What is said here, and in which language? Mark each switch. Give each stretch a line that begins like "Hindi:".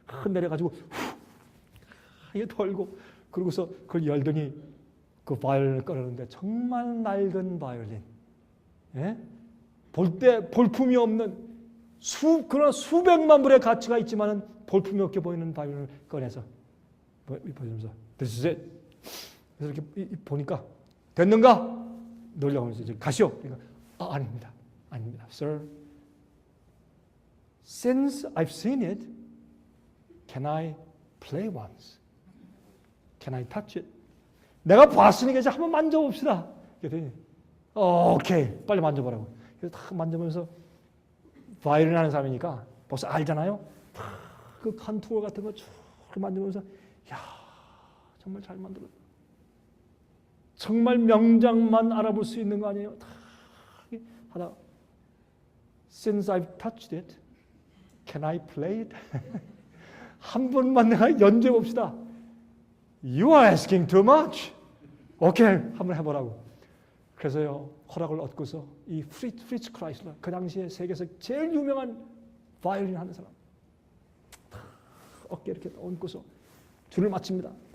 Korean: 내려가지고 이게 털고 그러고서 그걸 열더니 그 바이올린을 꺼내는데 정말 낡은 바이올린, 예? 볼 때 볼품이 없는 그러나 수백만 불의 가치가 있지만은 볼품이 없게 보이는 바이올린을 꺼내서 보여주면서
English: This is it.
Korean: 그래서 이렇게 보니까 됐는가? 놀려가면서 이제 가시오. 그러니까 아닙니다.
English: Sir, since I've seen it, can I play once? Can I touch it?
Korean: 내가 봤으니까 이제 한번 만져봅시다. 그랬더니 오케이, 빨리 만져보라고. 그래서 딱 만져보면서 바이올린 하는 사람이니까 벌써 알잖아요. 그 컨투어 같은 거 쭉 만져보면서 야, 정말 잘 만들었다. 정말 명장만 알아볼 수 있는 거 아니에요? 다 하다
English: Since I've touched it, can I play it?
Korean: 한 번만 내가 연주해 봅시다.
English: You are asking too much.
Korean: 오케이, 한번 해보라고. 그래서요, 허락을 얻고서 이 프리츠 크라이슬러, 그 당시에 세계에서 제일 유명한 바이올린 하는 사람, 어깨 이렇게 얹고서 줄을 맞춥니다.